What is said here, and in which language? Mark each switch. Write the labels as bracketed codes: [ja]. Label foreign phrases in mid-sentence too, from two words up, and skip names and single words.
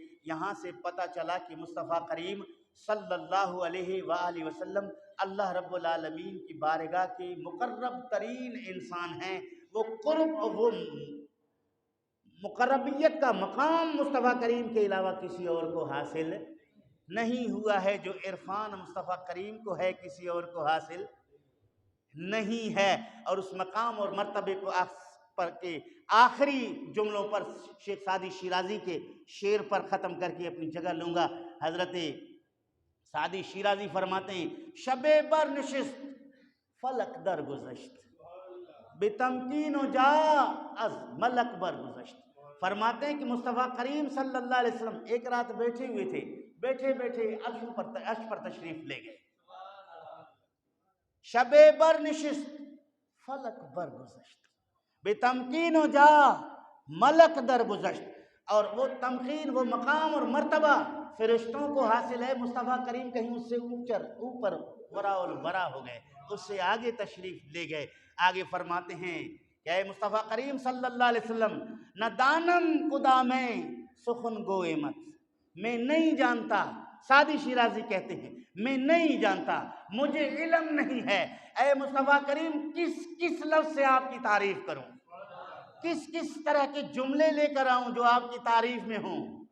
[ur] یہاں سے پتہ چلا کہ مصطفیٰ کریم [ar] صلی اللہ علیہ وآلہ وسلم [ur] اللہ رب العالمین کی بارگاہ کے مقرب ترین انسان ہیں، وہ قرب اور وہ مقربیت کا مقام مصطفیٰ کریم کے علاوہ کسی اور کو حاصل نہیں ہوا ہے، جو عرفان مصطفیٰ کریم کو ہے کسی اور کو حاصل نہیں ہے۔ اور اس مقام اور مرتبے کو پر کے آخری جملوں پر شیخ سعدی شیرازی کے شعر پر ختم کر کے اپنی جگہ لوں گا۔ حضرت سعدی شیرازی فرماتے ہیں [fa] شب بر نشست فلک در گذشت بتمکین و جا از ملک بر گذشت۔ [ur] فرماتے ہیں کہ مصطفیٰ کریم [ar] صلی اللہ علیہ وسلم [ur] ایک رات بیٹھے ہوئے تھے، بیٹھے بیٹھے عرش پر تشریف لے گئے، [fa] شب بر نشست فلک بر گذشت بتمکین و جا ملک در گذشت، [ur] اور وہ تمکین، وہ مقام اور مرتبہ فرشتوں کو حاصل ہے، مصطفیٰ کریم کہیں اس سے اوپر [ar] ورا الورا [ur] ہو گئے، اس سے آگے تشریف لے گئے۔ آگے فرماتے ہیں کہ اے مصطفیٰ کریم [ar] صلی اللہ علیہ وسلم [fa] نہ دانم خدا میں سخن گوئے مت، [ur] میں نہیں جانتا، سعدی شیرازی کہتے ہیں میں نہیں جانتا، مجھے علم نہیں ہے اے مصطفیٰ کریم کس لفظ سے آپ کی تعریف کروں، کس طرح کے جملے لے کر آؤں جو آپ کی تعریف میں ہوں۔